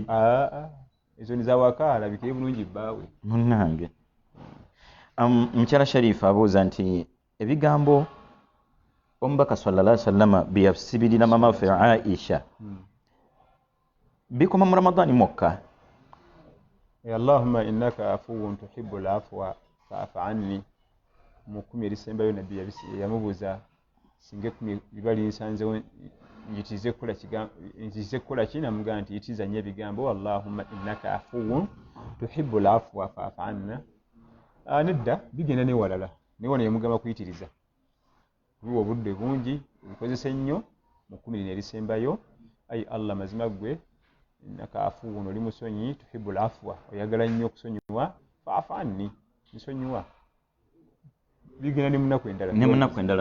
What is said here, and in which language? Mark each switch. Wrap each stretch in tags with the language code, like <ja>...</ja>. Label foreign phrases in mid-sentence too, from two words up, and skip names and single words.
<lg>ezo ni zawaka alabikire bulungi bbaawe munnange. Mukyala Sharifu abuuza nti ebigambo omubaka</lg> <ar>صلى الله عليه وسلم</ar> <lg>bye yasibirira mama waffe Aisha bikoma mu Ramadani mwokka?</lg> <ar>اللهم إنك عفو تحب العفو فاعف عني</ar> <lg>mu 10 erisembayo nabbi yamubuuza singa 10 bibali nsanzewo njitize kukola ki namugamba nti yitiza nnyo ebigambo</lg> <ar>اللهم إنك عفو تحب العفو فاعف عنا.</ar> <lg>Nedda bigenda newalala naye wano yamugamba kuyitiriza biwa obudde bungi bikozese nnyo mu 10 erisembayo ayi Allah mazima gwe</lg> <ar>إنك عفو</ar> <lg>oli musonyi</lg> <ar>تحب العفو</ar> <lg>oyagala nnyo okusonyiwa</lg> <ar>فاعف عني</ar> <lg>nsonyiwa bigenda ne munaku endala</lg>